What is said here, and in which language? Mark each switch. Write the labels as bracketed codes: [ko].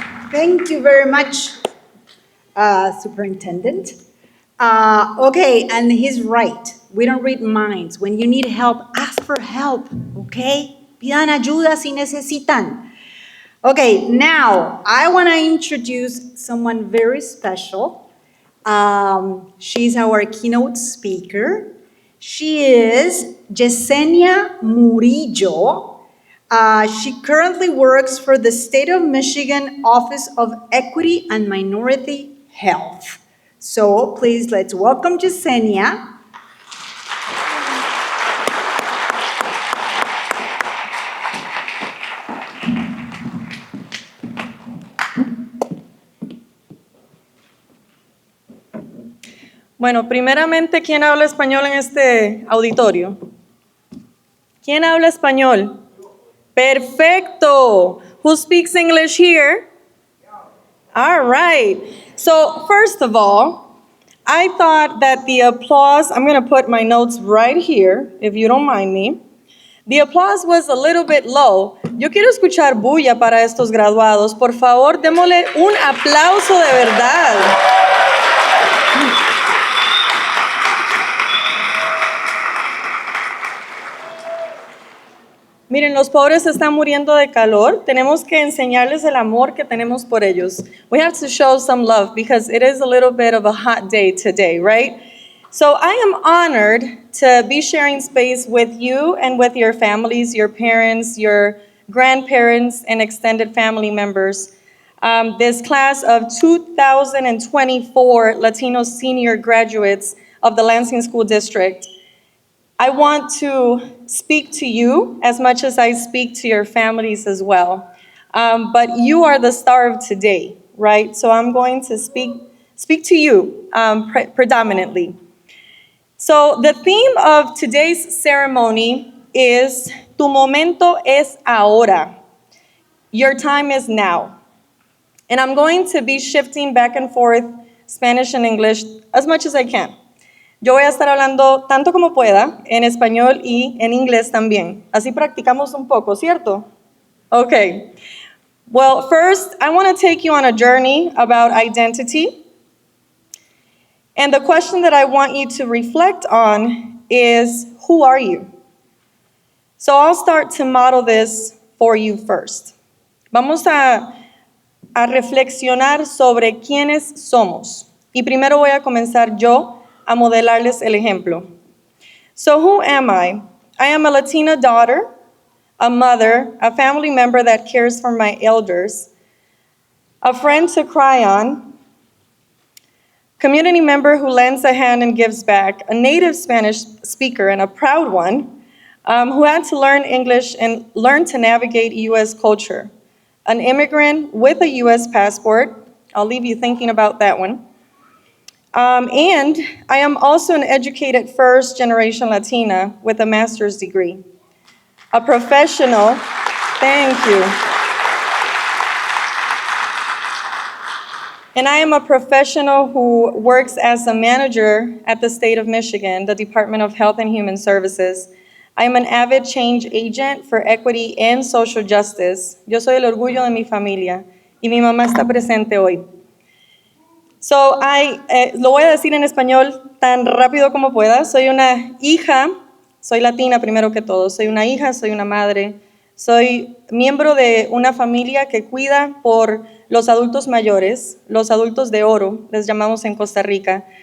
[en] Thank you very much, Superintendent. Okay, and he's right. We don't read minds. When you need help, ask for help, okay? [es] Pidan ayuda si necesitan. [en] Okay, now I want to introduce someone very special. She's our keynote speaker. She is Yesenia Murillo. She currently works for the State of Michigan Office of Equity and Minority Health. So please let's welcome Yesenia. [es] Bueno, primeramente, ¿quién habla español en este auditorio? ¿Quién habla español? Perfecto. [en] Who speaks English here? All right. So, first of all, I thought that the applause, I'm going to put my notes right here, if you don't mind me. The applause was a little bit low. [es] Yo quiero escuchar bulla para estos graduados. Por favor, démosle un aplauso de verdad. Miren, los pobres se están muriendo de calor. Tenemos que enseñarles el amor que tenemos por ellos. [en] We have to show some love because it is a little bit of a hot day today, right? So I am honored to be sharing space with you and with your families, your parents, your grandparents, and extended family members. This class of 2024 Latino senior graduates of the Lansing School District. I want to speak to you as much as I speak to your families as well. But you are the star of today, right? So I'm going to speak to you predominantly. So the theme of today's ceremony is [es] Tu momento es ahora. [en] Your time is now. And I'm going to be shifting back and forth Spanish and English as much as I can. [es] Yo voy a estar hablando tanto como pueda en español y en inglés también. Así practicamos un poco, ¿cierto? [en] Okay. Well, first, I want to take you on a journey about identity. And the question that I want you to reflect on is, who are you? So I'll start to model this for you first. [es] Vamos a reflexionar sobre quiénes somos. Y primero voy a comenzar yo a modelarles el ejemplo. [en] So who am I? I am a Latina daughter, a mother, a family member that cares for my elders, a friend to cry on, community member who lends a hand and gives back, a native Spanish speaker and a proud one, who had to learn English and learn to navigate U.S. culture, an immigrant with a U.S. passport. I'll leave you thinking about that one. And I am also an educated first-generation Latina with a master's degree. A professional, thank you. And I am a professional who works as a manager at the state of Michigan, the Department of Health and Human Services. I am an avid change agent for equity and social justice. [es] Yo soy el orgullo de mi familia y mi mamá está presente hoy. So, lo voy a decir en español tan rápido como pueda. Soy una hija, soy latina primero que todo. Soy una hija, soy una madre. Soy miembro de una familia que cuida por los adultos mayores, los adultos de oro, les llamamos en Costa Rica.